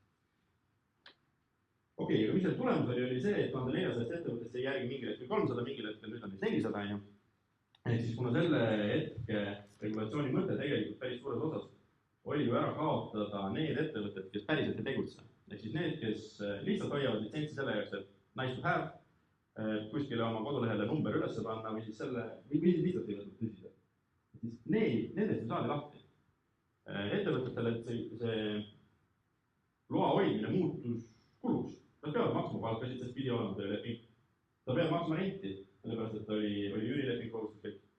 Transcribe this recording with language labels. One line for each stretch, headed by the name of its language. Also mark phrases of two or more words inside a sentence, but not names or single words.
Estonian: Okei, aga mis selle tulemus oli see, et 1400 ettevõttest ei järgi mingil hetkel 300, mingil hetkel nüüd on 400. Ehk siis kuna selle hetke regulatsiooni mõte tegelikult päris suures osas oli ju ära kaotada need ettevõtted, kes päriselt ei tegutse. Ehk siis need, kes lihtsalt hoiavad litsentsi selle jaoks, et
English: nice to have,
Estonian: kuskile oma kodulehele number üles panna või siis lihtsalt ei võtnud tõsiselt. Nendest ei saadi lahti. Ettevõtetele, et see loa hoidmine muutus kuluks. Nad peavad maksma palkasid, sest pidi olema tööleping. Ta peab maksma renti, sellepärast, et oli üürileping kohustuslik.